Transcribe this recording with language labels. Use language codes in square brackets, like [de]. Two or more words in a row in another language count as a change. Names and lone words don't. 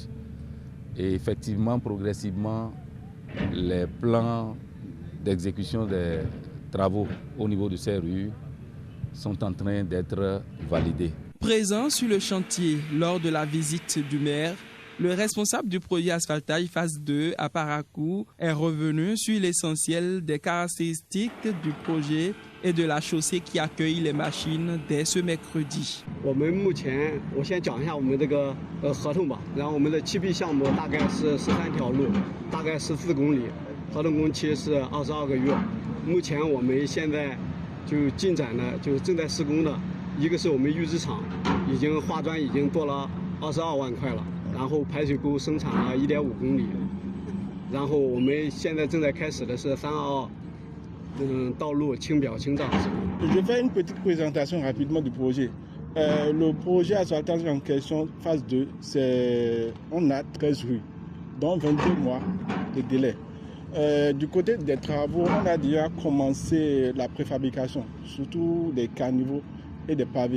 [fr] Et effectivement, progressivement, les plans d'exécution des travaux au niveau de ces rues sont en train d'être validés. Présent sur le chantier lors de la visite du maire, le responsable du projet asphaltage phase 2 à Parakou est revenu sur l'essentiel des caractéristiques du projet et de la chaussée qui accueille les machines dès ce mercredi. [zh] 我们目前，我先讲一下我们这个合同吧。然后我们的7B 项目大概是13条路，大概14公里，合同工期是22个月。目前我们现在就进展呢，就是正在施工的。一个是我们预制厂已经化砖已经做了22万块了，然后排水沟生产了1.5公里，然后我们现在正在开始的是322。道路清表清障。 [fr] Je fais une petite présentation rapidement du projet. Le projet asphaltage en question, phase 2, on a 13 rues, dont 22 mois de délai. Du côté des travaux, on a déjà commencé la préfabrication, surtout des caniveaux et des pavés.